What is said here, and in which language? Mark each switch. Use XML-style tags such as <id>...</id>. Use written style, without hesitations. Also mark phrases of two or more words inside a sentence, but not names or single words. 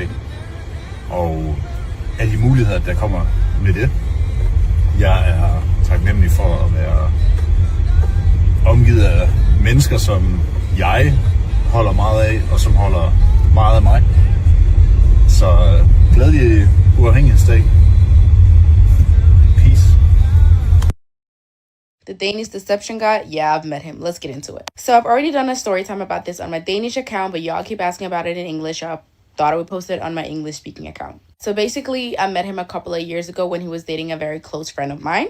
<da>Og alle de muligheder, der kommer med det. Jeg er taknemmelig for at være omgivet af mennesker, som jeg holder meget af, og som holder meget af mig. Så glædelig uafhængighedsdag.</da> <en>Peace. The Danish Deception guy, yeah, I've met him. Let's get into it. So I've already done a story time about this on my Danish account, but y'all keep asking about it in English. I thought I would post it on my English speaking account. So basically, I met him a couple of years ago when he was dating a very close friend of mine.</en>